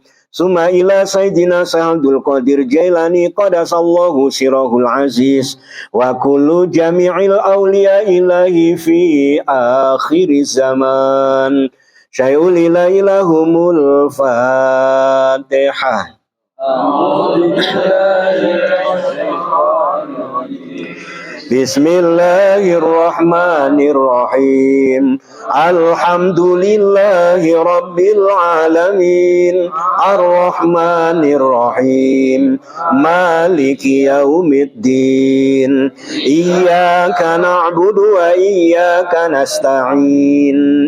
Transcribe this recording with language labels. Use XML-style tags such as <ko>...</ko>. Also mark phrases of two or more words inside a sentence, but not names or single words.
<ar>ثم إلى سيدنا عبد القادر الجيلاني قدس الله سره العزيز وكل جميع الأولياء إلهي في آخر الزمان. شيء لله لهم الفاتحة. بسم الله الرحمن الرحيم. الحمد لله رب العالمين. الرحمن الرحيم. مالك يوم الدين. إياك نعبد وإياك نستعين.</ar>